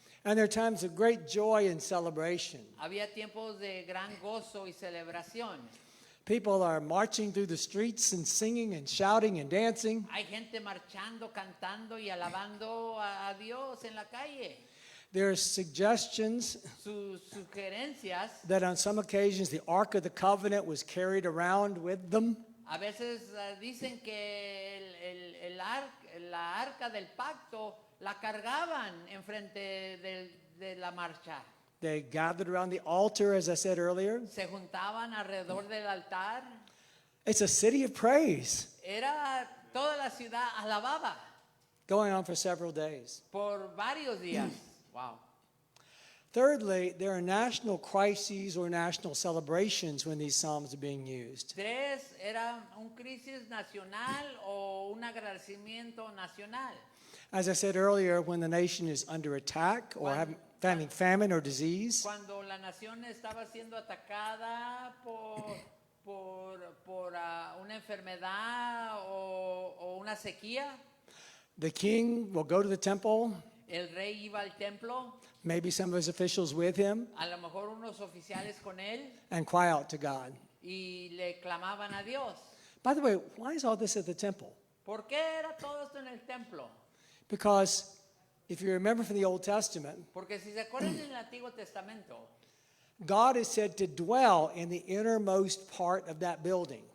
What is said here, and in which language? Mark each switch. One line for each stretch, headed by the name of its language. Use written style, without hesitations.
English: And there are times of great joy and celebration.
Spanish: Había tiempos de gran gozo y celebración.
English: People are marching through the streets and singing and shouting and dancing.
Spanish: Hay gente marchando, cantando y alabando a Dios en la calle.
English: There are suggestions
Spanish: Sus sugerencias,
English: that on some occasions the Ark of the Covenant was carried around with them.
Spanish: a veces dicen que la arca del pacto la cargaban enfrente de la marcha.
English: They gathered around the altar, as I said earlier.
Spanish: Se juntaban alrededor del altar.
English: It's a city of praise
Spanish: Era toda la ciudad alababa
English: going on for several days.
Spanish: por varios días. Wow.
English: Thirdly, there are national crises or national celebrations when these psalms are being used.
Spanish: Tres, era un crisis nacional o un agradecimiento nacional.
English: As I said earlier, when the nation is under attack or having famine or disease,
Spanish: Cuando la nación estaba siendo atacada por una enfermedad o una sequía,
English: the king will go to the temple,
Spanish: el rey iba al templo,
English: maybe some of his officials with him,
Spanish: a lo mejor unos oficiales con él,
English: and cry out to God.
Spanish: y le clamaban a Dios.
English: By the way, why is all this at the temple?
Spanish: ¿Por qué era todo esto en el templo?
English: Because if you remember from the Old Testament,
Spanish: Porque si se acuerdan en el Antiguo Testamento,
English: God is said to dwell in the innermost part of that building.